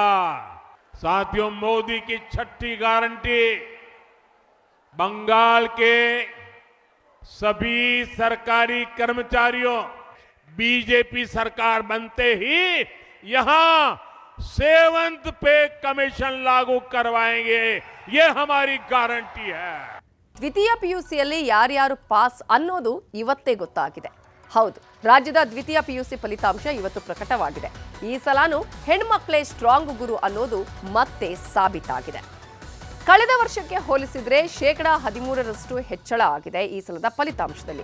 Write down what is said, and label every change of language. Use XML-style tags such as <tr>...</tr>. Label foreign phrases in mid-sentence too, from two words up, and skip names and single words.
<hi>साथियों, मोदी की 6ठी गारंटी बंगाल के सभी सरकारी कर्मचारियों, बीजेपी सरकार बनते ही यहां 7th</hi> <en>pay commission</en> <hi>लागू करवाएंगे. ये हमारी गारंटी है.</hi> <kn>ದ್ವಿತೀಯ ಪಿಯುಸಿಯಲ್ಲಿ ಯಾರ್ಯಾರು ಪಾಸ್ ಅನ್ನೋದು ಇವತ್ತೇ ಗೊತ್ತಾಗಿದೆ. ಹೌದು, ರಾಜ್ಯದ ದ್ವಿತೀಯ ಪಿಯುಸಿ ಫಲಿತಾಂಶ ಇವತ್ತು ಪ್ರಕಟವಾಗಿದೆ. ಈ ಸಲಾನು ಹೆಣ್ಮಕ್ಳೇ ಸ್ಟ್ರಾಂಗ್ ಗುರು ಅನ್ನೋದು ಮತ್ತೆ ಸಾಬೀತಾಗಿದೆ. ಕಳೆದ ವರ್ಷಕ್ಕೆ ಹೋಲಿಸಿದ್ರೆ 13% ಹೆಚ್ಚಳ ಆಗಿದೆ ಈ ಸಲದ ಫಲಿತಾಂಶದಲ್ಲಿ.</kn>